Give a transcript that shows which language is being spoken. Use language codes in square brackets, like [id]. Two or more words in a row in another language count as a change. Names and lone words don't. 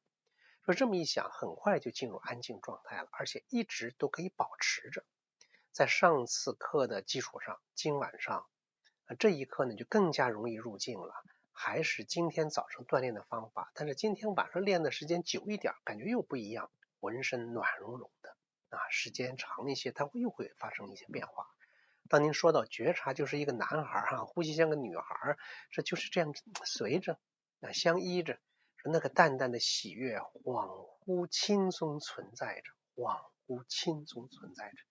[zh] 说這麼一想，很快就進入安靜狀態了，而且一直都可以保持着。在上次課的基礎上，今晚上這一課呢就更加容易入靜了。還是今天早上鍛鍊的方法，但是今天晚上練的時間久一點，感覺又不一樣，渾身暖融融的。時間長一些，它又会发生一些变化。当您說到覺察就是一個男孩呼吸像個女孩，這就是這樣隨着相依着，那個淡淡的喜悅恍惚輕鬆存在着，恍惚輕鬆存在着。